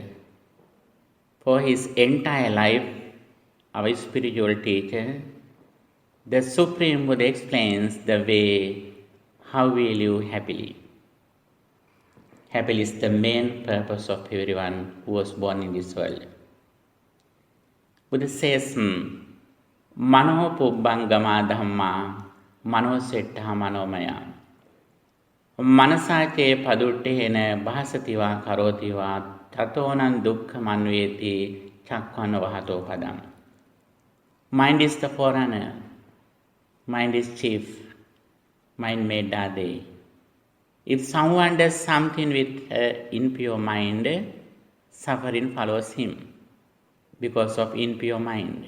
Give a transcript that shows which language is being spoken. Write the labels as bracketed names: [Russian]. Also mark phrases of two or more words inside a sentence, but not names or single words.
[English] For his entire life, our spiritual teacher, the Supreme Buddha explains the way how we live happily. Happily is the main purpose of everyone who was born in this world. Buddha says, [Pali] Mano pubbangama dhamma mano setta manomaya. Manasache paduttena bhasativa karotiva tatonan dukkha manveti chakkhana vahato padam. [English] Mind is the forerunner. Mind is chief. Mind made Dade. If someone does something with impure mind, suffering follows him because of impure mind.